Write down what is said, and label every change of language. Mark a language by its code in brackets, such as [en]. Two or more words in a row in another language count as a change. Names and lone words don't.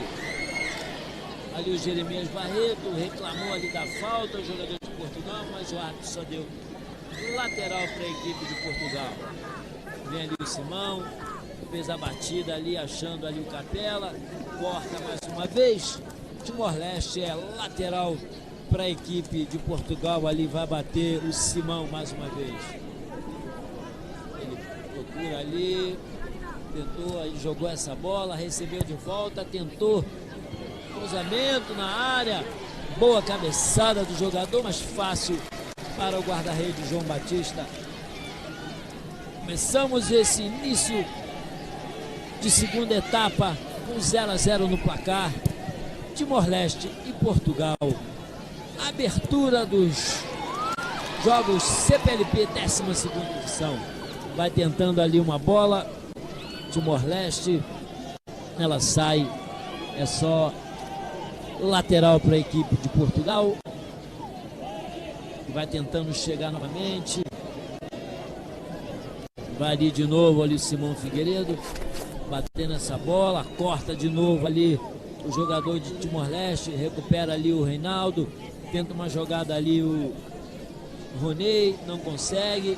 [pt] Ali o Jeremias Barreto reclamou ali da falta, o jogador de Portugal, mas o árbitro só deu lateral para a equipe de Portugal. Vem ali o Simão, fez a batida ali, achando ali o Capela, corta mais uma vez. Timor-Leste é lateral para a equipe de Portugal, ali vai bater o Simão mais uma vez. Ele procura ali, tentou, aí jogou essa bola, recebeu de volta, tentou cruzamento na área, boa cabeçada do jogador, mas fácil para o guarda-redes João Batista. Começamos esse início de segunda etapa com 0-0 no placar. Timor-Leste e Portugal. Abertura dos jogos CPLP 12ª edição. Vai tentando ali uma bola. Timor-Leste, ela sai, é só lateral para a equipe de Portugal. Vai tentando chegar novamente. Vai ali de novo ali o Simão Figueiredo, batendo essa bola, corta de novo ali o jogador de Timor-Leste, recupera ali o Reinaldo, tenta uma jogada ali o Ronei, não consegue.